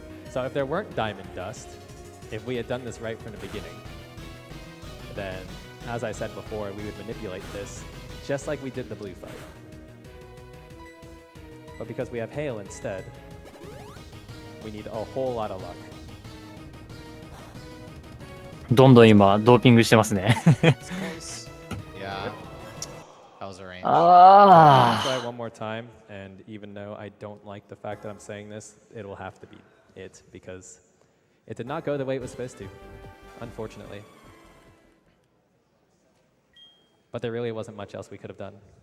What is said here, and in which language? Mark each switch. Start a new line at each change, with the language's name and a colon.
English: So if there weren't diamond dust, if we had done this right from the beginning, then, as I said before, we would manipulate this just like we did the blue fight. But because we have hail instead, we need a whole lot of luck.
Japanese: どんどん今ドーピングしてますね。
English: Yeah, that was a range. Ah. I'll try one more time, and even though I don't like the fact that I'm saying this, it'll have to be it because it did not go the way it was supposed to, unfortunately. But there really wasn't much else we could have done.